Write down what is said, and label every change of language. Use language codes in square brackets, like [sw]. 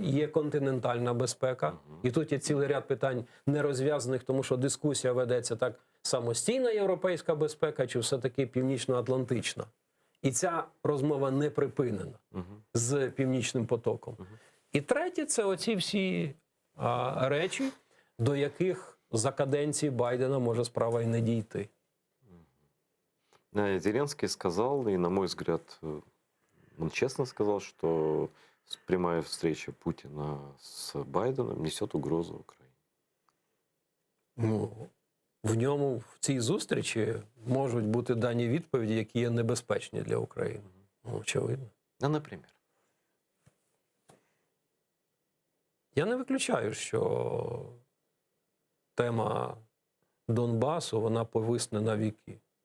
[uk] Є континентальна безпека. І тут є цілий ряд питань не розв'язаних, тому що дискусія ведеться так: самостійна європейська безпека чи все-таки північно-атлантична. І ця розмова не припинена з Північним потоком. І третє – це оці всі речі, до яких за каденції Байдена може справа і не дійти. [ru] Зеленский сказал, и, на мой взгляд, он честно сказал, что прямая встреча Путина с Байденом несет угрозу Украине. [uk] Ну, в цій зустрічі можуть бути дані відповіді, які є небезпечні для України. Ну, очевидно. [ru] Ну, например. [uk] Я не виключаю, що тема Донбасу, вона повисне на віки.